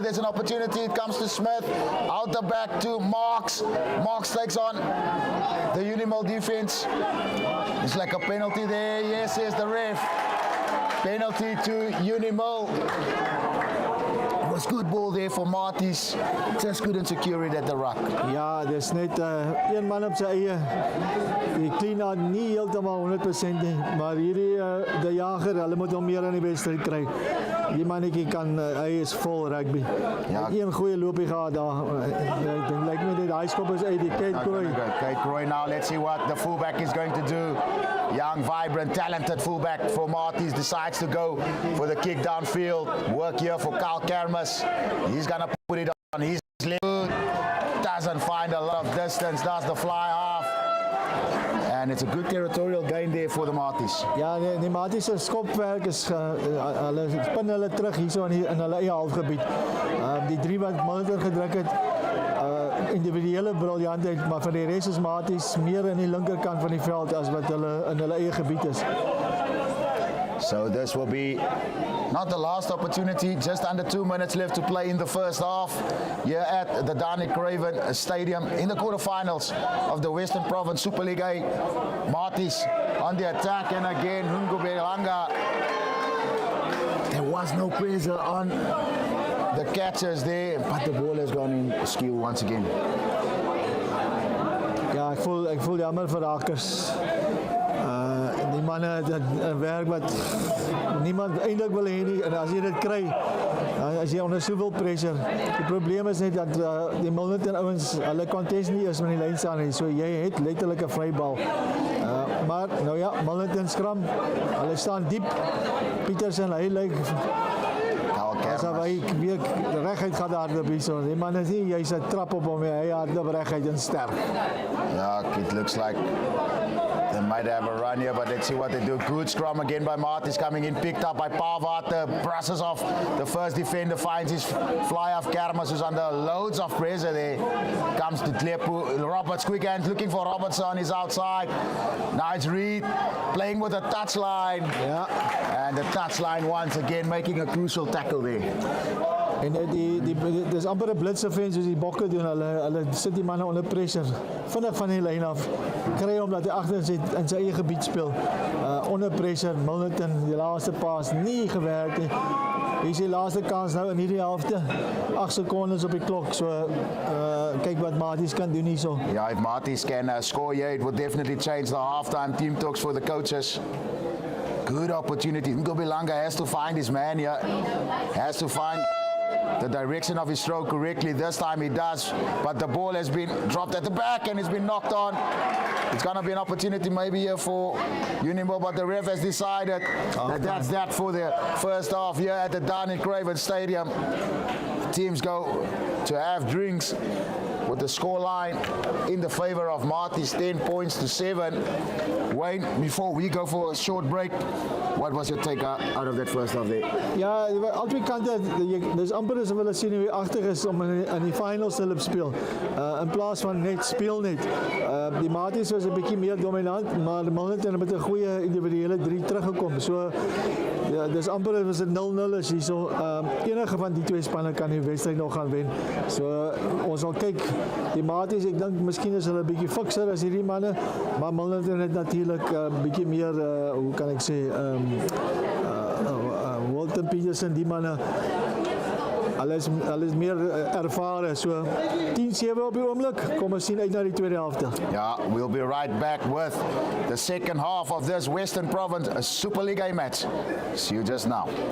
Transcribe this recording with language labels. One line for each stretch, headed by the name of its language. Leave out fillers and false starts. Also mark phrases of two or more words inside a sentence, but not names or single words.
English: There's an opportunity. It comes to Smith. Out the back to Marks. Marks takes on the Unimil defense. It's like a penalty there. Yes, here's the ref. Penalty to Unimil. It was good ball there for Marties. Just couldn't secure it at the ruck.
Afrikaans: Ja, dis net een man op sy eie. Die
English: clean out
Afrikaans: nie heeltemal 100% nie, maar hierdie die jager, hulle moet hom meer in die wedstryd kry. Die mannetjie kan hy is vol rugby. Ja. Een goeie loopie gehad daar. Ek dink lyk my net daai skop is uit die Kate Croy.
English: Kate Croy now. Let's see what the fullback is going to do. Young, vibrant, talented fullback for Marties decides to go for the kick downfield. Work here for Kyle Kermis. He's going to put it on his leg. Doesn't find a lot of distance. Does the fly half. And it's a good territorial gain there for the Marties.
Afrikaans: Ja, die Marties se skopwerk is hulle spin hulle terug hierso in hulle eie halfgebied. Die drie wat Milnerton gedruk het, individuele briljantheid, maar vir die res is Marties meer in die linkerkant van die veld as wat hulle in hulle eie gebied is.
English: So this will be not the last opportunity, just under 2 minutes left to play in the first half here at the Danie Craven Stadium in the quarterfinals of the Western Province Super League A. Marties on the attack, and again Hungubelanga. There was no pressure on the catchers there, but the ball has gone in askew once again.
Afrikaans: Ja, ek voel jammer vir Rakers. Die manne het 'n werk wat niemand eintlik wil hê nie, en as jy dit kry, as jy onder soveel pressure. Die probleem is net dat die Milnerton ouens, hulle contest nie is met die lyn staan nie, so jy het letterlik 'n vrybal. Maar nou ja, Milnerton skram, hulle staan diep. Petersen, hy lyk asof hy weer reguit gaan hardloop hierso. Die man is nie, jy's 'n trap op hom, hy hardloop reguit en sterk.
English: Yeah, it looks like they might have a run here, but let's see what they do. Good scrum again by Marties, coming in, picked up by Pavard, brushes off the first defender, finds his fly off Kermis, who's under loads of pressure there. Comes to Tlepu, Roberts, quick hands, looking for Roberts on his outside. Nice read, playing with a touchline. Ja. And the touchline once again, making a crucial tackle there.
Afrikaans: En dis amper 'n blitsoffense soos die bokke doen. Hulle sit die manne onder pressure. Vinnig van die lyn af. Kry hom dat hy agter in sy eie gebied speel. Onder pressure, Milnerton, die laaste pas nie gewerk nie. Hier is die laaste kans nou in hierdie helfte. 8 sekondes op die klok. So kyk wat Marties kan doen hierso.
English: Yeah, if Marties can score here, it would definitely change the halftime team talks for the coaches. Good opportunity. Ngobelanga has to find his man here. Has to find the direction of his stroke correctly. This time he does, but the ball has been dropped at the back and it's been knocked on. It's going to be an opportunity maybe here for Unimil, but the ref has decided that that's that for the first half here at the Danie Craven Stadium. Teams go to have drinks with the scoreline in the favor of Marties, 10 points to 7. Wayne, before we go for a short break, what was your take out of that first half there?
Afrikaans: Ja, albei kante, dis amper asof hulle sien hoe agter is om in die finals te loop speel. In plaas van net speel net. Die Marties was 'n bietjie meer dominant, maar die Milnerton het met 'n goeie individuele 3 teruggekom. So ja, dis amper was dit 0-0 is hierso. Enige van die twee spanne kan die wedstryd nog gaan wen. So ons sal kyk. Die Marties, ek dink miskien is hulle 'n bietjie fikser as hierdie manne, maar Milnerton het natuurlik 'n bietjie meer hoe kan ek sê Walton Petersen, die manne, hulle is meer ervare. So 10-7 op die oomblik. Kom ons sien uit na die tweede helfte.
English: Yeah, we'll be right back with the second half of this Western Province Super League A match. See you just now.